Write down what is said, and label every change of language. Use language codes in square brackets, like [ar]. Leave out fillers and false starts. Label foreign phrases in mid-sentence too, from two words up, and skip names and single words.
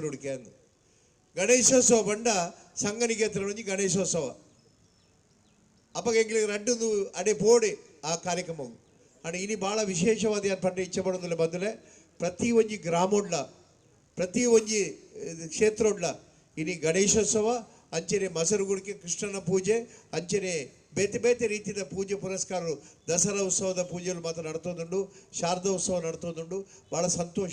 [tcy] ಗುಡಿಕೆ ಅಂದು ಗಣೇಶೋತ್ಸವ ಬಂಡ ಸಂಗನಿಕೇತ್ರ ಒಂಜಿ ಗಣೇಶೋತ್ಸವ ಅಪ್ಪಗ ಎಂಗ್ಲಿಗೆ ರಡ್ಡು ಅಡೆ ಪೋಡೆ ಆ ಕಾರ್ಯಕ್ರಮವು ಅಣ್ಣ ಇನಿ ಭಾಳ ವಿಶೇಷವಾದ ಏನು ಪಂಡ ಇಚ್ಛೆ ಪಡೋದಿಲ್ಲ ಬಂದಲೆ ಪ್ರತಿ ಒಂಜಿ ಗ್ರಾಮೋಡ್ಲ ಪ್ರತಿ ಒಂಜಿ ಕ್ಷೇತ್ರೋಡ್ಲ ಇನಿ ಗಣೇಶೋತ್ಸವ ಅಂಚನೆ ಮಸರುಗುಡಿಕೆ ಕೃಷ್ಣನ ಪೂಜೆ ಅಂಚನೆ ಬೇತೆ ಬೇತೆ ರೀತಿಯ ಪೂಜೆ ಪುರಸ್ಕಾರರು ದಸರಾ ಉತ್ಸವದ ಪೂಜೆಗಳು ಮಾತ್ರ ನಡ್ತೋದುಂಡು, ಶಾರದಾ ಉತ್ಸವ ನಡ್ತೋದುಂಡು. [kn] ಭಾಳ ಸಂತೋಷ.